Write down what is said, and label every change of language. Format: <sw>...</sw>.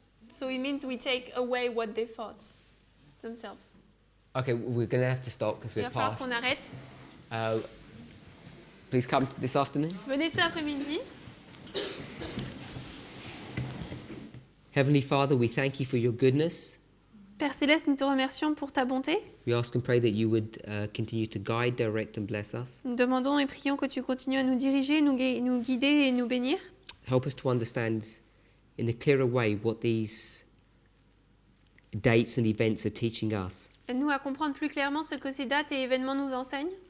<en>So it means we take away what they thought themselves. Okay, we're going to have to stop because</en> <fr>Il</fr> <en>we're</en> <fr>va falloir</fr> <en>past.</en> <fr>qu'on arrête.</fr> <en>Please come this afternoon.</en> <fr>Venez cet après-midi.</fr> <en>Heavenly Father, we thank you for your goodness.</en> <fr>Père Céleste, nous te remercions pour ta bonté.</fr> <en>We ask and pray that you would continue to guide, direct and bless us.</en> <fr>Nous demandons et prions que tu continues à nous diriger, nous guider et nous bénir.</fr> <en>Help us to understand in a clearer way what these dates and events are teaching us.</en> <fr>Aide-nous à comprendre plus clairement ce que ces dates et événements nous enseignent.</fr>